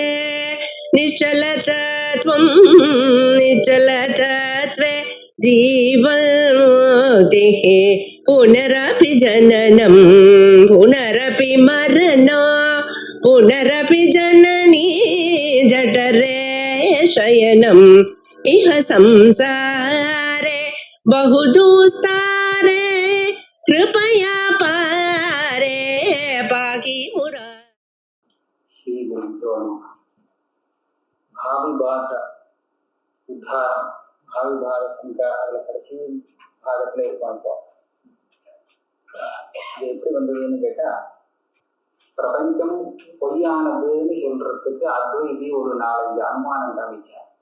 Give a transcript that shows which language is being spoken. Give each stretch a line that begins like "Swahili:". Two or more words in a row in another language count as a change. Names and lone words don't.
Sanskrit: निश्चलतत्वं निश्चलतत्वे जीवन्मुक्तिः पुनरपि जननं पुनरपि मरणं पुनरपि जननी जठरे शयनम् इह संसारे बहुदुस्तारे कृपया पारे पाहि मुरा। श्री गुरुभ्यो नमः। भावी भाग उत्तारम् भावी भाग शङ्का
Tamil: அதில் கடைசி பாகத்தில் இருப்பாங்க. இது எப்படி வந்ததுன்னு கேட்டா, பிரபஞ்சம் பொய்யானதுன்னு சொல்றதுக்கு அத்வைதி ஒரு 4-5 அனுமானம் காமிச்சார்.